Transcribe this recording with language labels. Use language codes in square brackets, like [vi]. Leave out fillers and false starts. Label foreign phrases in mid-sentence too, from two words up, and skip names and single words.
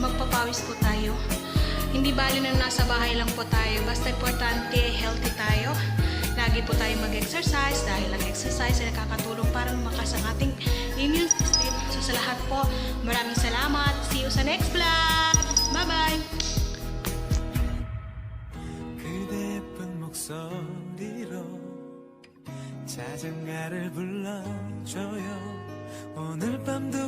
[tl] Magpapawis po tayo. Hindi bali na nasa bahay lang po tayo. Basta importante, healthy tayo. lagi po tayo mag-exercise dahil ang exercise ay nakakatulong para lumakas ang ating [en] immune system. [tl] So sa lahat po, maraming salamat. [en] See you [tl] sa [en] next vlog. Bye-bye! [ko] 그대 예쁜 목소리로 자장가를 불러줘요. 오늘 밤도